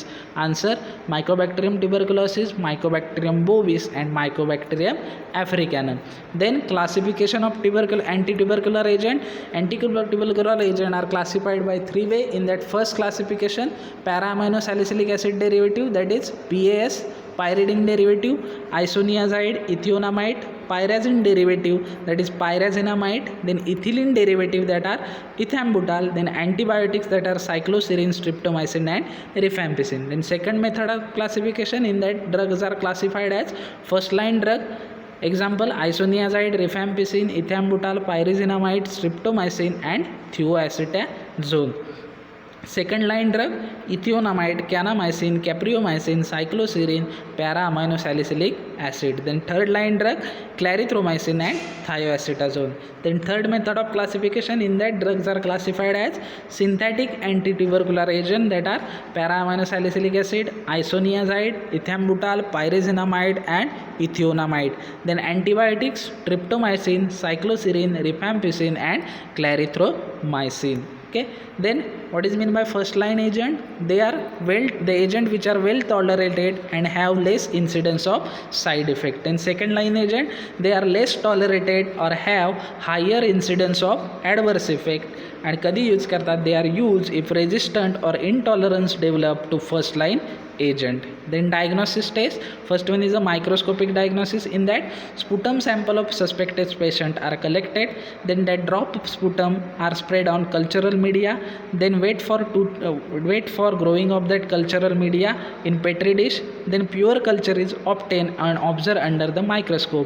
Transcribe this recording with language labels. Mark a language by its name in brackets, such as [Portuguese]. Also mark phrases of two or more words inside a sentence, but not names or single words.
[English] Answer, Mycobacterium tuberculosis, Mycobacterium bovis and Mycobacterium africanum. Then classification of antitubercular agent. Antitubercular agent are classified by 3 ways. In that first classification, para-amino salicylic acid derivative, that is PAS, pyridine derivative, isoniazide, ethionamide, pyrazine derivative, that is pyrazinamide, then ethylene derivative, that are ethambutol, then antibiotics, that are cycloserine, streptomycin and rifampicin. Then second method of classification, in that drugs are classified as first line drug. Example: isoniazide, rifampicin, ethambutol, pyrazinamide, streptomycin and thioacetazole. Second line drug: ethionamide, kanamycin, capreomycin, cycloserine, para-aminosalicylic acid. Then third line drug: clarithromycin and thioacetazole. Then third method of classification, in that drugs are classified as synthetic anti-tubercular agent, that are para-aminosalicylic acid, isoniazide, ethambutol, pyrazinamide and ethionamide. Then antibiotics: tryptomycin, cycloserine, rifampicin and clarithromycin. Okay, then what is meant by first line agent? They are the agent which are well tolerated and have less incidence of side effect. And second line agent, they are less tolerated or have higher incidence of adverse effect. [Marathi] And कधी यूज करतात? [English] They are used if resistant or intolerance develop to first line agent. Then diagnosis test, first one is a microscopic diagnosis. In that, sputum sample of suspected patient are collected, then that drop of sputum are spread on cultural media, then wait for growing of that cultural media in petri dish, then pure culture is obtained and observed under the microscope.